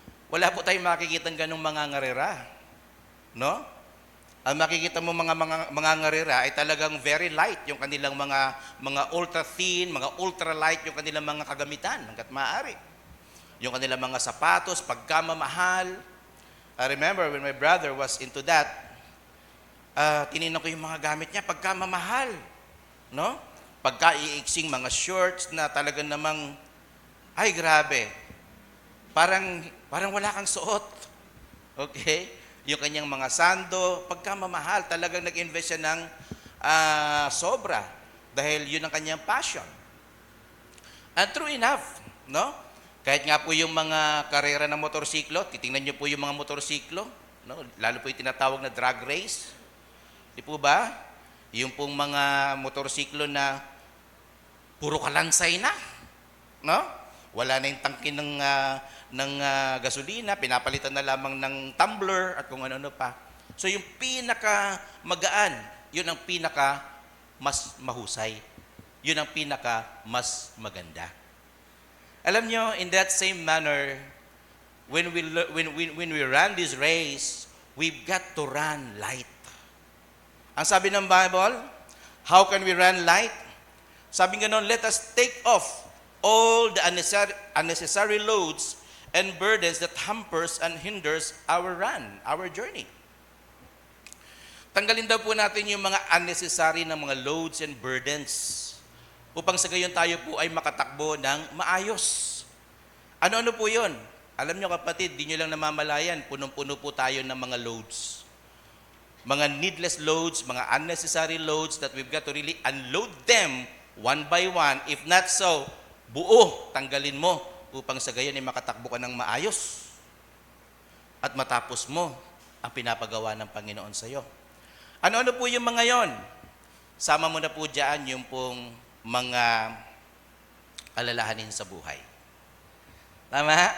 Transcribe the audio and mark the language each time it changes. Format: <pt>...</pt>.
<tl>Wala po tayong makikita ng ganong mga ngarera. No? Ang makikita mo mga ngarera ay talagang</tl> <en>very light</en> <tl>yung kanilang mga</tl> <en>ultra thin,</en> <tl>mga</tl> <en>ultra light</en> <tl>yung kanilang mga kagamitan hangga't maaari. Yung kanilang mga sapatos, pagkamamahal.</tl> <en>I remember when my brother was into that,</en> <tl>tinignan ko yung mga gamit niya, pagkamamahal. No? Pagka-iiksing mga shorts na talagang namang, ay grabe, parang wala kang suot. Okay? Yung kanyang mga sando, pagkamamahal, talagang nag-invest siya ng sobra dahil yun ang kanyang passion.</tl> <en>And true enough,</en> <tl>no? Kahit nga po yung mga karera ng motorsiklo, titingnan niyo po yung mga motorsiklo, no? Lalo po yung tinatawag na drag race. Di po ba? Yung pong mga motorsiklo na puro kalansay na, no? Wala na yung tangke ng gasolina, pinapalitan na lamang ng tumbler at kung ano-ano pa. So yung pinaka magaan, yun ang pinaka mas mahusay. Yun ang pinaka mas maganda. Alam nyo,</tl> <en>in that same manner, when we run this race, we've got to run light.</en> <tl>Ang sabi ng</tl> <en>Bible, how can we run light?</en> <tl>Sabi nga noon,</tl> <en>let us take off all the unnecessary loads and burdens that hampers and hinders our run, our journey.</en> <tl>Tanggalin daw po natin yung mga unnecessary na mga</tl> <en>loads and burdens</en> <tl>upang sa gayon tayo po ay makatakbo ng maayos. Ano-ano po yun? Alam nyo kapatid, di nyo lang namamalayan, punong-puno po tayo ng mga loads.</tl> <en>Mga needless loads, mga unnecessary loads that we've got to really unload them one by one. If not so,</en> <tl>buo, tanggalin mo upang sa gayon ay makatakbo ka ng maayos at matapos mo ang pinapagawa ng Panginoon sa iyo. Ano-ano po yung mga yon? Sama mo na po dyan yung pong mga alalahanin sa buhay. Tama?</tl>